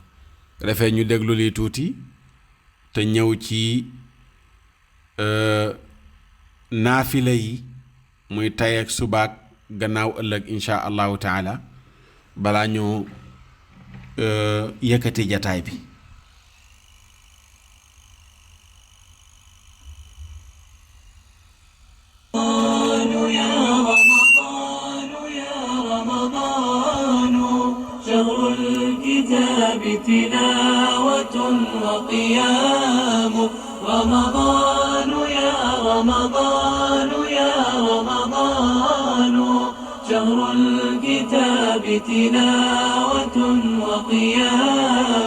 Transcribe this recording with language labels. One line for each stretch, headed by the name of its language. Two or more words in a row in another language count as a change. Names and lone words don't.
Wolof: defee ñu déglu lii tuuti te ñëw ci naafila yi muy tay ak subaak gannaaw ëllëg
Arabic: إن شاء الله تعالى
Wolof: balaa ñoo yëkkati jataay bi.
Arabic: تلاوة وقيام رمضان يا رمضان يا رمضان شهر الكتاب تلاوة وقيام